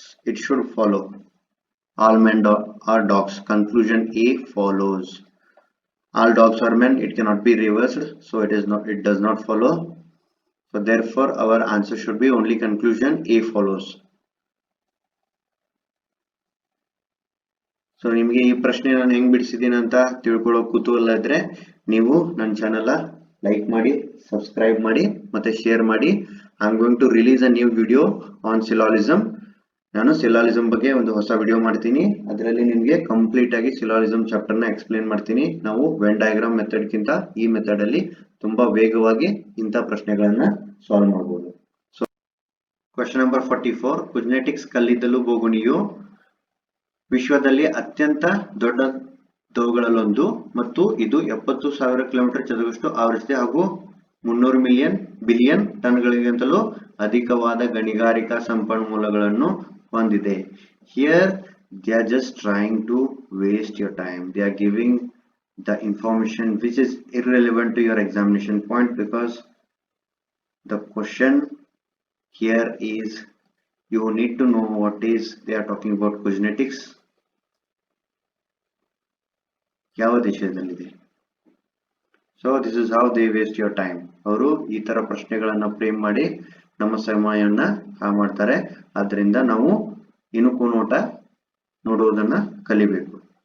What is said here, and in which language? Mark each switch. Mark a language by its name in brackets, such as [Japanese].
[English] It should follow. All men are dogs. Conclusion A follows. All dogs are men. It cannot be reversed. So it does not follow. So therefore our answer should be only conclusion A follows. [Kannada] So ನಿಮಗೆ ಈ ಪ್ರಶ್ನೆ ನಾನು ಹೆಂಗ್ ಬಿಡಿಸಿದ್ದೀನಿ ಅಂತ ತಿಳ್ಕೊಳ್ಳೋ ಕುತೂಹಲ ಇದ್ರೆ ನೀವು ನನ್ನ ಚಾನೆಲ್ ಲೈಕ್ ಮಾಡಿ, ಸಬ್ಸ್ಕ್ರೈಬ್ ಮಾಡಿ ಮತ್ತೆ ಶೇರ್ ಮಾಡಿ. [English] I am going to release a new video on ಸಿಲಾಲಿಸಮ್. [Kannada] ನಾನು ಸಿಲಾಲಿಸಮ್ ಬಗ್ಗೆ ಒಂದು ಹೊಸ ವಿಡಿಯೋ ಮಾಡ್ತೀನಿ. ಅದರಲ್ಲಿ ನಿಮಗೆ ಕಂಪ್ಲೀಟ್ ಆಗಿ ಸಿಲಾಲಿಸಮ್ ಚಾಪ್ಟರ್ ನ ಎಕ್ಸ್ಪ್ಲೇನ್ ಮಾಡ್ತೀನಿ. ನಾವು ವೆನ್ ಡಯಾಗ್ರಾಮ್ ಮೆಥಡ್ ಗಿಂತ ಈ ಮೆಥಡ್ ಅಲ್ಲಿ ತುಂಬಾ ವೇಗವಾಗಿ ಇಂಥ ಪ್ರಶ್ನೆಗಳನ್ನ ಸಾಲ್ವ್ ಮಾಡಬಹುದು. [English] So question number 44. [Kannada] ಕುಜ್ನೆಟಿಕ್ಸ್ ಕಲ್ಲಿದ್ದಲು ಬೋಗುಣಿಯು ವಿಶ್ವದಲ್ಲಿ ಅತ್ಯಂತ ದೊಡ್ಡದವುಗಳಲ್ಲೊಂದು ಮತ್ತು ಇದು 70,000 ಕಿಲೋಮೀಟರ್ ಚದರಷ್ಟು ಆವರಿಸಿದೆ ಹಾಗೂ 300 ಬಿಲಿಯನ್ ಟನ್ಗಳಿಗಿಂತಲೂ ಅಧಿಕವಾದ ಗಣಿಗಾರಿಕಾ ಸಂಪನ್ಮೂಲಗಳನ್ನು ಹೊಂದಿದೆ. [English] Here they are just trying to waste your time. They are giving the information which is irrelevant to your examination point, because the question here is you need to know what is they are talking about. [Kannada] Kuznetics ಯಾವ ದೇಶದಲ್ಲಿದೆ? [English] So this is how they waste your time. [Kannada] ಅವರು ಈ ತರ ಪ್ರಶ್ನೆಗಳನ್ನ frame ಮಾಡಿ ನಮ್ಮ ಸಮಯವನ್ನ ಹಾಳು ಮಾಡ್ತಾರೆ. ಆದ್ರಿಂದ ನಾವು ಇಣುಕು ನೋಟ ನೋಡುವುದನ್ನ ಕಲಿಬೇಕು.